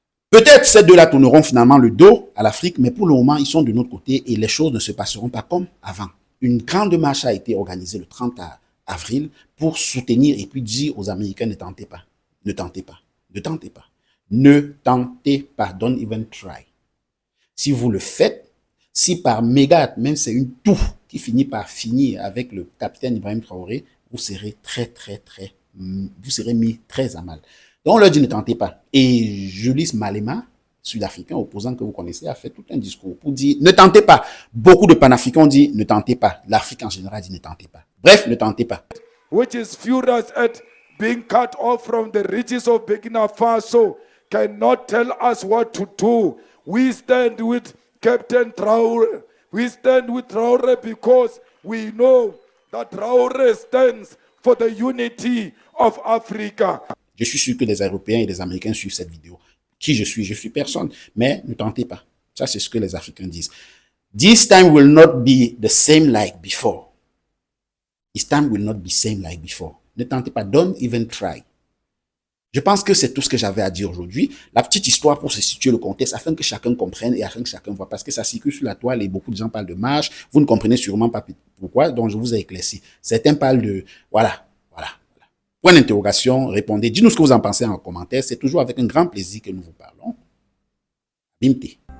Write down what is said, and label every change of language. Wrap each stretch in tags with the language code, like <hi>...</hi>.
<fr>Peut-être ces deux-là tourneront finalement le dos à l'Afrique, mais pour le moment, ils sont de notre côté et les choses ne se passeront pas comme avant. Une grande marche a été organisée le 30 avril pour soutenir et puis dire aux Américains, ne tentez pas, ne tentez pas, ne tentez pas. Ne tentez pas,</fr> <en>don't even try.</en> <fr>Si vous le faites, si par mégarde, même c'est une toux qui finit par finir avec le capitaine Ibrahim Traoré, vous serez vous serez mis très à mal. Donc on leur dit ne tentez pas. Et Julius Malema, sud-africain, opposant que vous connaissez, a fait tout un discours pour dire ne tentez pas. Beaucoup de panafricains ont dit ne tentez pas. L'Afrique en général dit ne tentez pas. Bref, ne tentez pas.</fr> <en>Which is furious at being cut off from the riches of Burkina Faso. Cannot tell us what to do. We stand with Captain Traoré. We stand with Traoré because we know that Traoré stands for the unity of Africa.</en> <fr>Je suis sûr que des Européens et des Américains suivent cette vidéo. Qui je suis? Je suis personne. Mais ne tentez pas. Ça, c'est ce que les Africains disent.</fr> <en>This time will not be the same like before. This time will not be same like before.</en> <fr>Ne tentez pas.</fr> <en>Don't even try.</en> <fr>Je pense que c'est tout ce que j'avais à dire aujourd'hui. La petite histoire pour se situer le contexte, afin que chacun comprenne et afin que chacun voit. Parce que ça circule sur la toile et beaucoup de gens parlent de marche. Vous ne comprenez sûrement pas pourquoi, donc je vous ai éclairci. Certains parlent de... Voilà. Point d'interrogation, répondez. Dites-nous ce que vous en pensez en commentaire. C'est toujours avec un grand plaisir que nous vous parlons. Bimté.</fr>